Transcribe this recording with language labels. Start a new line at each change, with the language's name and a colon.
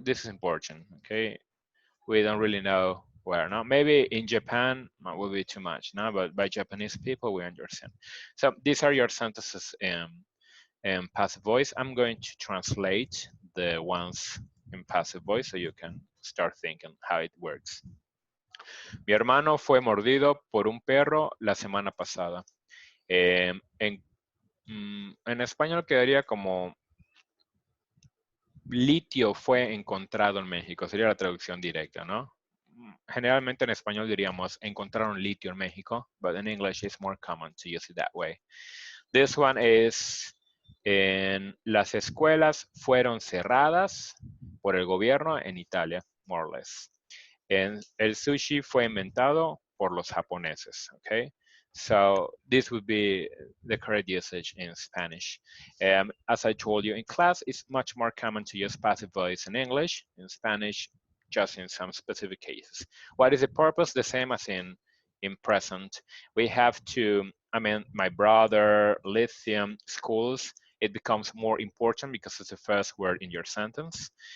English: This is important, okay? We don't really know where. Now, maybe in Japan will be too much, no? But by Japanese people, we understand. So these are your sentences in passive voice. I'm going to translate the ones in passive voice so you can start thinking how it works.
Spanish: Mi hermano fue mordido por un perro la semana pasada. En español quedaría como litio fue encontrado en México, sería la traducción directa, ¿no? Generalmente en español diríamos encontraron litio en México,
English: but in English it's more common to use it that way. This one is,
Spanish: las escuelas fueron cerradas por el gobierno en Italia,
English: more or less.
Spanish: El sushi fue inventado por los japoneses, okay?
English: So this would be the correct usage in Spanish. As I told you in class, it's much more common to use passive voice in English. In Spanish, just in some specific cases. What is the purpose? The same as in present. We have to, I mean, my brother, lithium, schools, it becomes more important because it's the first word in your sentence.